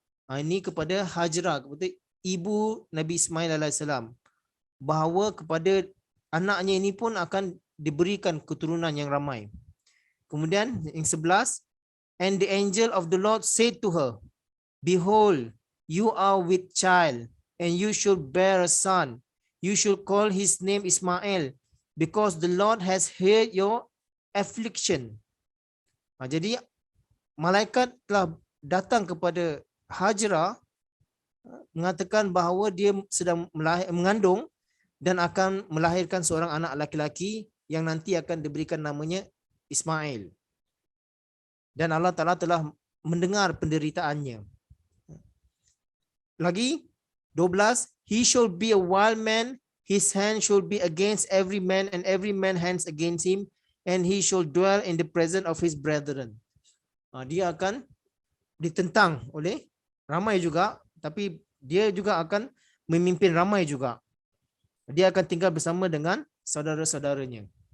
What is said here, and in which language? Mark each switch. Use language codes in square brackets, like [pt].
[ms] Ini kepada Hajrah, kepada ibu Nabi Ismail alaihissalam, bahawa kepada anaknya ini pun akan diberikan keturunan yang ramai. Kemudian yang 11, [en] and the angel of the Lord said to her, behold, you are with child, and you shall bear a son. You shall call his name Ismail, because the Lord has heard your affliction. [ms] Jadi malaikat telah datang kepada Hajrah mengatakan bahawa dia sedang mengandung dan akan melahirkan seorang anak laki-laki yang nanti akan diberikan namanya Ismail. Dan Allah Ta'ala telah mendengar penderitaannya. Lagi 12, [en] he shall be a wild man, his hand shall be against every man and every man hands against him, and he shall dwell in the presence of his brethren. [ms] Dia akan ditentang oleh ramai juga, tapi dia juga akan memimpin ramai juga. Dia akan tinggal bersama dengan saudara-saudaranya.